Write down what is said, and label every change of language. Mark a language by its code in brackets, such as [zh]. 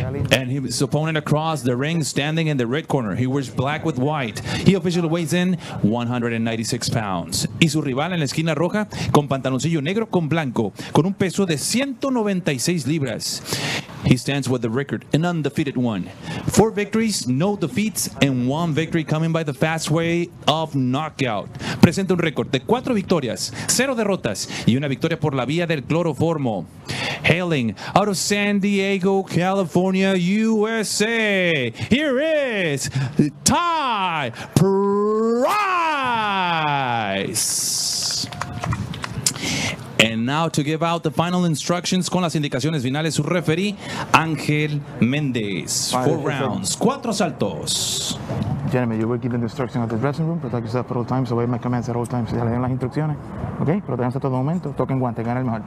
[en] And his opponent across the ring standing in the red corner. He wears black with white. He officially weighs in 196 pounds. [es] Y su rival en la esquina roja con pantaloncillo negro con blanco, con un peso de 196 libras. [en] He stands with the record, an undefeated 1. 4 victories, no defeats, and 1 victory coming by the fast way of knockout. [es] Presenta un récord de 4 victorias, 0 derrotas y 1 victoria por la vía del cloroformo. [en] Hailing out of San Diego, California, USA, here is Ty Price. And now to give out the final instructions [es] con las indicaciones finales, su referee, [en] Ángel Méndez. 4 rounds, [es] 4 saltos. [en] Gentlemen, you were given the instruction of the dressing room. Protect yourself at all times. Obey my commands at all times. [es] Ya le den las instrucciones. Ok, protéjanse a todo momento. Toquen guante, gana el mejor.